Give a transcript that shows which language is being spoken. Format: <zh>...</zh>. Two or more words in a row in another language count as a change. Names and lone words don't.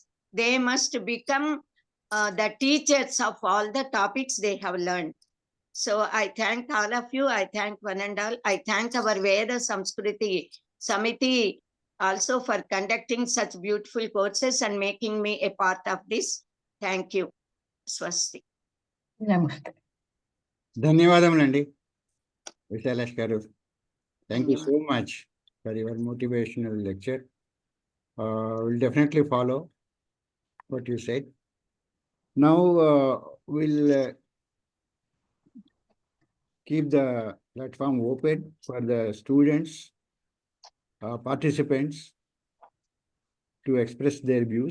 <en>They must become the teachers of all the topics they have learned. So I thank all of you. I thank one and all. I thank our Veda Samskruti Samiti also for conducting such beautiful courses and making me a part of this. Thank you. Swasti. Namaste.</en> <te>ధన్యవాదములండి విశాలాష్ గారు.</te> <en>Thank you so much for your motivational lecture. We'll definitely follow what you said. Now we'll keep the platform open for the students, participants to express their views.</en>